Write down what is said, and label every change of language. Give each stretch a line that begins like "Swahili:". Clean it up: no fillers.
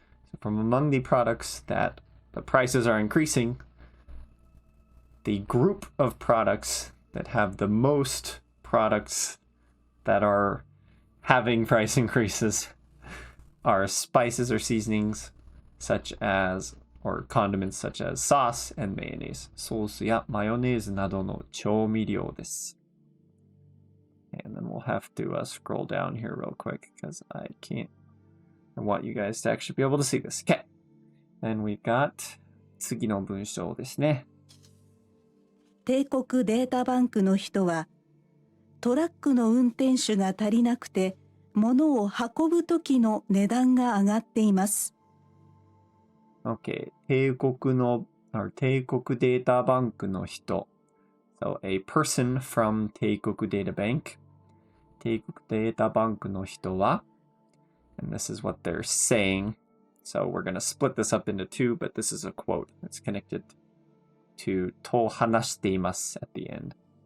English: So from among the products that the prices are increasing, the group of products that have the most products that are having price increases are spices or seasonings such as, or condiments such as sauce and mayonnaise.
Japanese: ソースやマヨネーズなどの調味料です.
English: And then we'll have to scroll down here real quick because I want you guys to actually be able to see this. Okay. Then we've got
Japanese: 次の文章ですね. 帝国データバンクの人は、トラックの運転手が足りなくて、物を運ぶときの値段が上がっています。
English: Okay.
Japanese: 帝国データバンクの人。
English: So, a person from 帝国データバンク。
Japanese: 帝国データバンクの人は
English: and this is what they're saying. So we're going to split this up into two, but this is a quote that's connected to
Japanese: と話しています
English: at the end.